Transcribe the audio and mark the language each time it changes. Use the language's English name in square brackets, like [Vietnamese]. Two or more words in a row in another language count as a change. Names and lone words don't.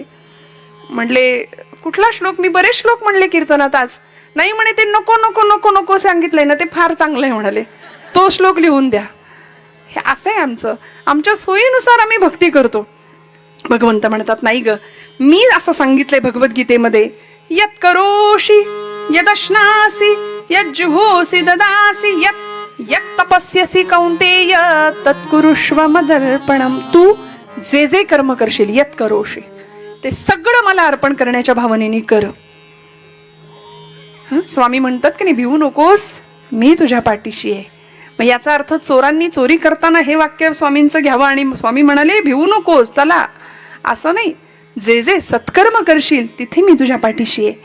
[Marathi] म्हणले कुठला श्लोक? मी बरेच श्लोक म्हणले कीर्तनात आज. नाही म्हणे, ते नको नको नको नको सांगितलंय ना, ते फार चांगलं आहे म्हणाले, तो श्लोक लिहून द्या. हे असं आहे आमचं, आमच्या सोयीनुसार आम्ही भक्ती करतो. भगवंत म्हणतात, नाही ग, मी असं सांगितलंय भगवद्गीतेमध्ये, [Sanskrit] यत् करोषि यदश्नासि यज्जुहोसि ददासि यत् तपस्यसि कौंतेय तत्कुरुष्व मदर्पणम. [Marathi] तू जे जे कर्म करशील, [Sanskrit] यत् करोषि, [Marathi] ते सगळं मला अर्पण करण्याच्या भावनेने कर. स्वामी म्हणतात की नाही, भिवू नकोस, मी तुझ्या पाठीशी आहे. मग याचा अर्थ चोरांनी चोरी करताना हे वाक्य स्वामींचं घ्यावं आणि स्वामी म्हणाले भिवू नकोस चला, असं नाही. जे जे सत्कर्म करशील तिथे मी तुझ्या पाठीशी आहे.